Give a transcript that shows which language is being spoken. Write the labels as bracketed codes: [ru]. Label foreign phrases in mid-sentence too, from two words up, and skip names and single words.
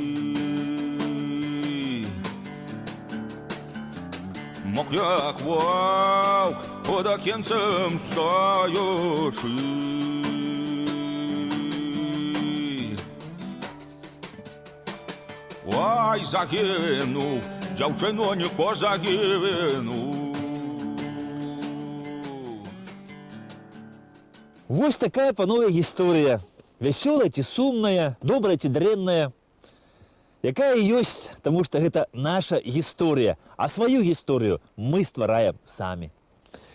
[uk] Мок як вовк под окенцем стоячи. Ой, загинув, дівчинонько загинув. [be] Вось такая, панове, гісторыя. Вясёлая ці сумная, добрая ці дрэнная. Якая ёсць, таму што гэта наша гісторыя. А сваю гісторыю мы ствараем самі.